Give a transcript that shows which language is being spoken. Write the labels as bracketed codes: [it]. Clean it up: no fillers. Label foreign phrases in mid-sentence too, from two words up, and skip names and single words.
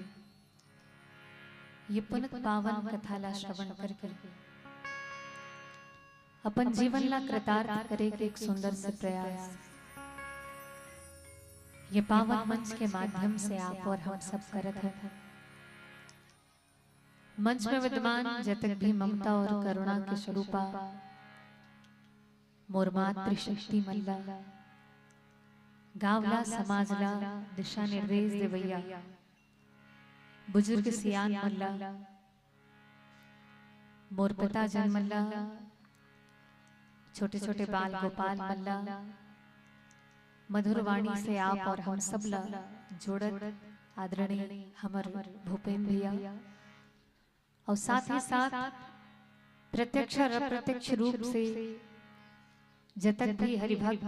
[hne] ये पुनित पावन कथाला श्रवण करके अपन जीवन ला कृतार्थ करे के एक सुंदर से प्रयास ये पावन मंच के माध्यम से आप और हम सब करत हैं। मंच में विद्यमान जतक भी ममता और करुणा के स्वरूपा मोर मातृ शक्ति मल्ला गावला समाजला दिशा निर्देश देवैया बुजुर्ग सियान मल्ला मोर पिता जन मल्ला छोटे छोटे बाल गोपाल मल्ला मधुर वाणी से आप और हम सब ला जोड़त आदरणीय हमर भूपेंद्र भैया और साथ ही साथ प्रत्यक्ष और अप्रत्यक्ष रूप से जतक भी हरिभक्त